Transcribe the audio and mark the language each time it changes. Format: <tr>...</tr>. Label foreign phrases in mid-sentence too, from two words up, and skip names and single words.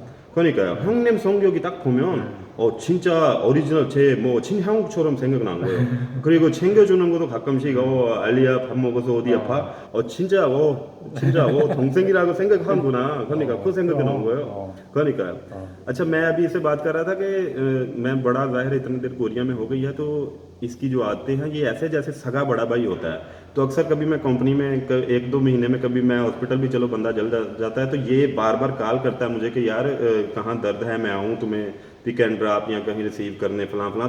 <ko>그러니까요. 형님 성격이 딱 보면 진짜 오리지널 제 뭐 친형처럼 생각난 거예요. 그리고 챙겨주는 것도 가끔씩 알리야 밥 먹어서 어디 아파? 진짜 동생이라고 생각하는구나. 그러니까 그 생각이 나온 거예요. 그러니까요.</ko> <hi>अच्छा, मैं अभी इससे बात कर रहा था कि मैं बड़ा ज़ाहिर इतनी देर कोरिया में हो गई है, तो इसकी जो आदतें हैं ये ऐसे जैसे सगा बड़ा भाई होता है। तो अक्सर कभी मैं कंपनी में 1-2 महीने में कभी मैं हॉस्पिटल भी चलो बंदा जल जाता है, तो ये बार बार कॉल करता है मुझे कि यार कहाँ दर्द है, मैं आऊँ तुम्हें</hi> <en>pick and drop</en> <hi>या कहीं रिसीव करने फलां फलां।</hi>